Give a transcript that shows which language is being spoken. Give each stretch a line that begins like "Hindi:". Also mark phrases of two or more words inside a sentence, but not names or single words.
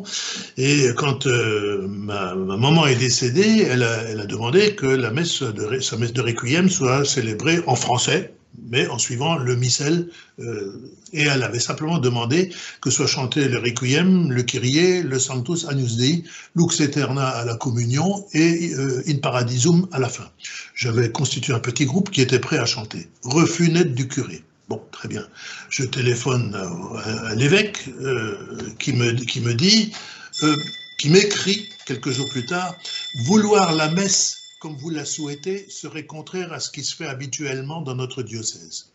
French: Et quand ma maman est décédée, elle a demandé que sa messe de requiem soit célébrée en français, mais en suivant le missel, et elle avait simplement demandé que soit chanté le requiem, le kyrie, le sanctus agnus dei, lux aeterna à la communion et in paradisum à la fin. J'avais constitué un petit groupe qui était prêt à chanter. Refus net du curé. Bon, très bien. Je téléphone à l'évêque qui m'écrit quelques jours plus tard, vouloir la messe comme vous la souhaitez serait contraire à ce qui se fait habituellement dans notre diocèse.